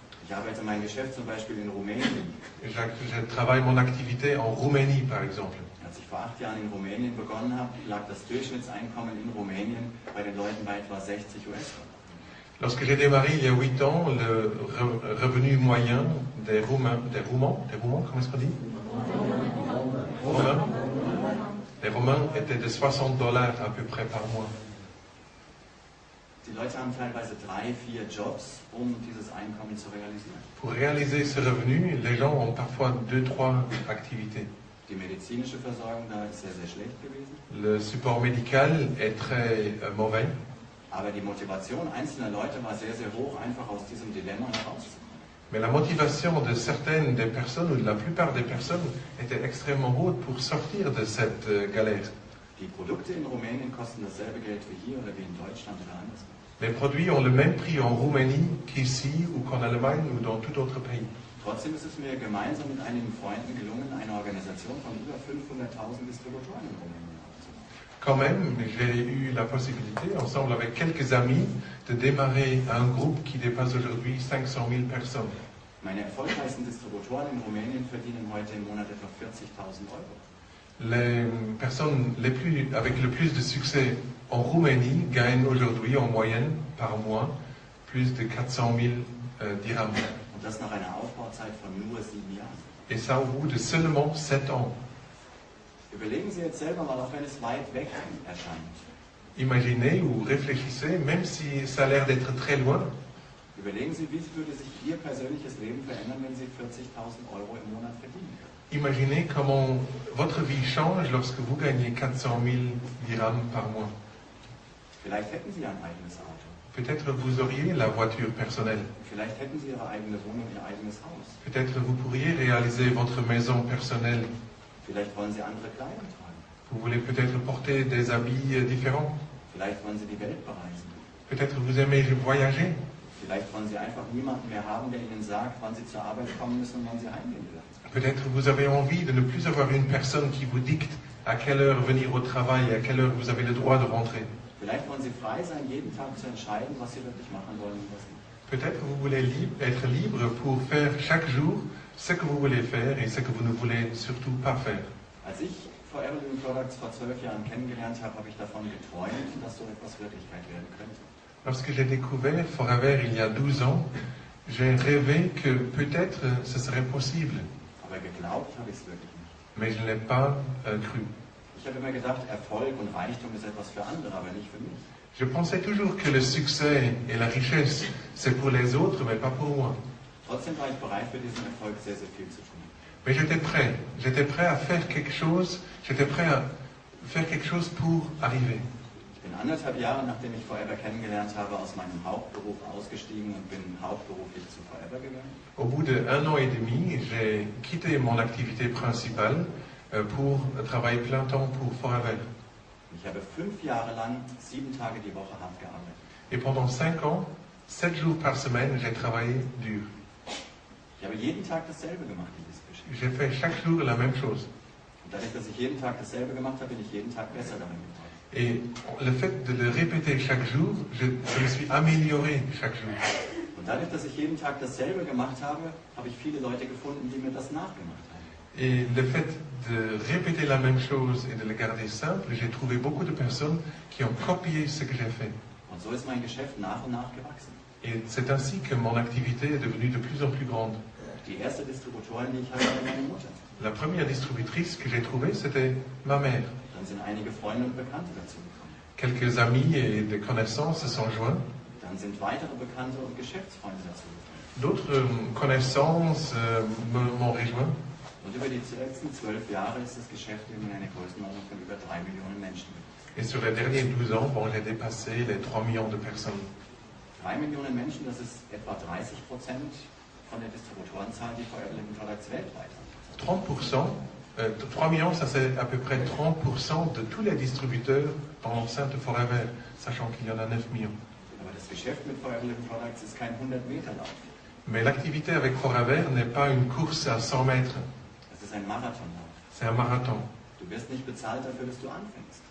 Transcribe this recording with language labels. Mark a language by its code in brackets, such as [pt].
[de] Ich arbeite mein Geschäft zum Beispiel in Rumänien. [fr] Je travaille mon activité en Roumanie, par exemple. [de] Als ich vor 8 Jahren in Rumänien begonnen habe, lag das Durchschnittseinkommen in Rumänien bei den Leuten bei etwa 60 US-Dollar. [fr] Lorsque j'ai démarré il y a 8 ans, le revenu moyen des Roumains, comment est-ce qu'on dit? Roumains. Les Roumains étaient de $60 à peu près par mois. [de] Die Leute haben teilweise 3, 4 Jobs, um dieses Einkommen zu realisieren. [fr] Pour réaliser ce revenu, les gens ont parfois 2-3 activités. [de] Die medizinische Versorgung da ist sehr, sehr schlecht gewesen. [fr] Le support médical est très mauvais. [de] Aber die Motivation einzelner Leute war sehr, sehr hoch, einfach aus diesem Dilemma herauszukommen. [fr] Mais la motivation de certaines des personnes, ou de la plupart des personnes, était extrêmement haute pour sortir de cette galère. [de] Die Produkte in Rumänien kosten dasselbe Geld wie hier oder wie in Deutschland oder anderswo. [fr] Les produits ont le même prix en Roumanie qu'ici, ou qu'en Allemagne, ou dans tout autre pays. [de] Trotzdem ist es mir gemeinsam mit einigen Freunden gelungen, eine Organisation von über 500.000 Distributoren in Rumänien aufzubauen. [fr] Quand même, j'ai eu la possibilité, ensemble avec quelques amis, de démarrer un groupe qui dépasse aujourd'hui 500 000 personnes. [de] Meine erfolgreichsten Distributoren in Rumänien verdienen heute im Monat etwa 40.000 Euro. [fr] Les personnes avec le plus de succès en Roumanie gagnent aujourd'hui en moyenne par mois plus de 400 000 dirhams. [de] Und das nach einer Aufbauzeit von nur 7 Jahren. [fr] Et ça au bout de seulement 7 ans. [de] Überlegen Sie jetzt selber mal, auch wenn es weit weg erscheint. [fr] Imaginez ou réfléchissez, même si ça a l'air d'être très loin, [de] Überlegen Sie, wie würde sich Ihr persönliches Leben verändern, wenn Sie 40.000 Euro im Monat verdienen würden. [fr] imaginez comment votre vie change lorsque vous gagnez 400 000 dirhams par mois. [de] Vielleicht hätten Sie ein eigenes Auto. [fr] Peut-être vous auriez la voiture personnelle. [de] Vielleicht hätten Sie Ihre eigene Wohnung, Ihr eigenes Haus. [fr] Peut-être vous pourriez réaliser votre maison personnelle. [de] Vielleicht wollen Sie andere Kleidung tragen. [fr] Vous voulez peut-être porter des habits différents. [de] Vielleicht wollen Sie die Welt bereisen. [fr] Peut-être vous aimez voyager. [de] Vielleicht wollen Sie einfach niemanden mehr haben, der Ihnen sagt, wann Sie zur Arbeit kommen müssen und wann Sie heimgehen dürfen. [fr] Peut-être vous avez envie de ne plus avoir une personne qui vous dicte à quelle heure venir au travail et à quelle heure vous avez le droit de rentrer. [de] Vielleicht wollen Sie frei sein, jeden Tag zu entscheiden, was Sie wirklich machen wollen und was nicht. [fr] Peut-être vous voulez être libre pour faire chaque jour ce que vous voulez faire et ce que vous ne voulez surtout pas faire. [de] Als ich Forever Living Products vor 12 Jahren kennengelernt habe, habe ich davon geträumt, dass so etwas Wirklichkeit werden könnte. [fr] Lorsque j'ai découvert Forever il y a 12 ans, j'ai rêvé que peut-être ce serait possible, [de] Aber geglaubt habe ich es wirklich nicht. [fr] mais je ne l'ai pas cru. [de] Ich habe immer gedacht, Erfolg und Reichtum ist etwas für andere, aber nicht für mich. [fr] Je pensais toujours que le succès et la richesse, c'est pour les autres, mais pas pour moi. [de] Trotzdem war ich bereit, für diesen Erfolg sehr, sehr viel zu tun. [fr] Mais j'étais prêt à faire quelque chose, j'étais prêt à faire quelque chose pour arriver. [de] Ich bin 1,5 Jahre, nachdem ich Forever kennengelernt habe, aus meinem Hauptberuf ausgestiegen und bin hauptberuflich zu Forever gegangen. [fr] Au bout d'1 an et demi, j'ai quitté mon activité principale pour travailler plein temps pour Forever. [de] Ich habe 5 Jahre lang 7 Tage die Woche hart gearbeitet. [fr] Et pendant 5 ans, 7 jours par semaine, j'ai travaillé dur. [de] Ich habe jeden Tag dasselbe gemacht in diesem Geschäft. [fr] J'ai fait chaque jour la même chose. [de] Und dadurch, dass ich jeden Tag dasselbe gemacht habe, bin ich jeden Tag besser darin geworden. [fr] Et le fait de le répéter chaque jour, je me suis amélioré chaque jour. [de] Und dadurch, dass ich jeden Tag dasselbe gemacht habe, habe ich viele Leute gefunden, die mir das nachgemacht haben. [fr] Et le fait de répéter la même chose et de le garder simple, j'ai trouvé beaucoup de personnes qui ont copié ce que j'ai fait. [de] Und so ist mein Geschäft nach und nach gewachsen. [fr] Et c'est ainsi que mon activité est devenue de plus en plus grande. [de] Die erste Distributorin, die ich hatte, war meine Mutter. [fr] La première distributrice que j'ai trouvée, c'était ma mère. [de] Dann sind einige Freunde und Bekannte dazu gekommen. [fr] Quelques amis et des connaissances se sont joints. [de] Dann sind weitere Bekannte und Geschäftsfreunde dazu gekommen. [fr] D'autres connaissances m'ont rejoint. [de] Und über die letzten 12 Jahre ist das Geschäft in eine Größenordnung von über 3 Millionen Menschen gewachsen. [fr] Et sur les derniers 12 ans, bon, j'ai dépassé les 3 millions de personnes. [de] 3 Millionen Menschen, das ist etwa 30% von der Distributorenzahl, die Forever Living Products weltweit hat. [fr] 30%, 3 millions, ça c'est à peu près 30% de tous les distributeurs dans l'enceinte Forever, sachant qu'il y en a 9 millions. [de] Aber das Geschäft mit Forever Living Products ist kein 100-Meter-Lauf. [fr] Mais l'activité avec Forever n'est pas une course à 100 mètres, [de] Das ist ein Marathonlauf. [fr] c'est un marathon. [de] Du wirst nicht bezahlt dafür, dass du anfängst,